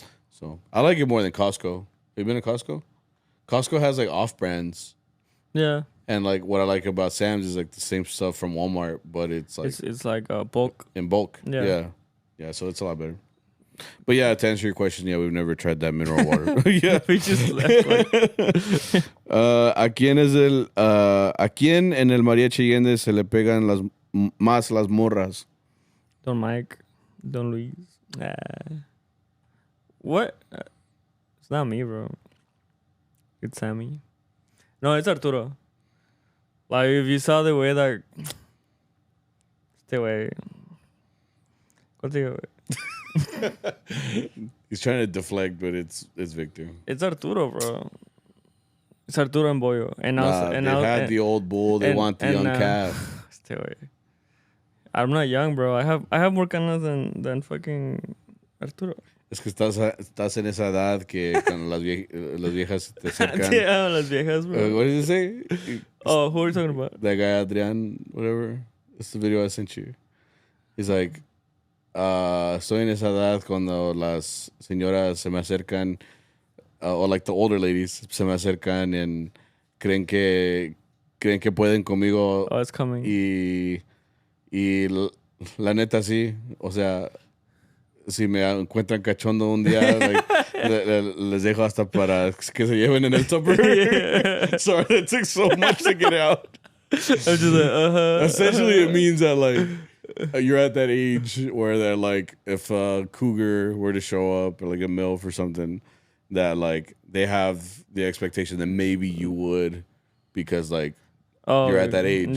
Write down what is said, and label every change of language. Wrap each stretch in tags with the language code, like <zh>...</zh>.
<en>So I like it more than Costco. Have you been to Costco? Costco has like off brands. Yeah. And like what I like about Sam's is like the same stuff from Walmart, but it's like it's like bulk. In bulk. Yeah. Yeah, so it's a lot better. But yeah, to answer your question, yeah, we've never tried that mineral water. Yeah. We just left</en> <es>¿A quién en el Mariachi Allende se le pegan más las morras? Don Mike, Don Luis.</es> <en>What? It's not me, bro. It's Sammy. No, it's Arturo. Like, if you saw the way that...</en> <es>Este way. Contigo,</es> <en>He's trying to deflect, but it's Victor. It's Arturo, bro. It's Arturo and Boyo. And they had the old bull. They want the young calf. Este way. I'm not young, bro. I have more canas than fucking Arturo.</en> <es>Es que estás en esa edad que cuando las viejas te acercan.</es> <en>Yeah,</en> <es>las viejas,</es> <en>bro. What did it say? Oh, who are you talking about? That guy Adrian, whatever. It's the video I sent you. He's like,</en> <es>estoy en esa edad cuando las señoras se me acercan,</es> <en>or like the older ladies</en> <es>se me acercan and creen que pueden conmigo.</es> <en>Oh, it's coming.</en> <es>Y la neta sí, o sea, si me encuentran cachondo un día, like, les dejo hasta para que se lleven en el tupper.</es> <en>Yeah. Sorry, it took so much to get out. I'm just like, Essentially, it means that like you're at that age where that like if a cougar were to show up or like a MILF or something, that like they have the expectation that maybe you would because like you're at that age.</en>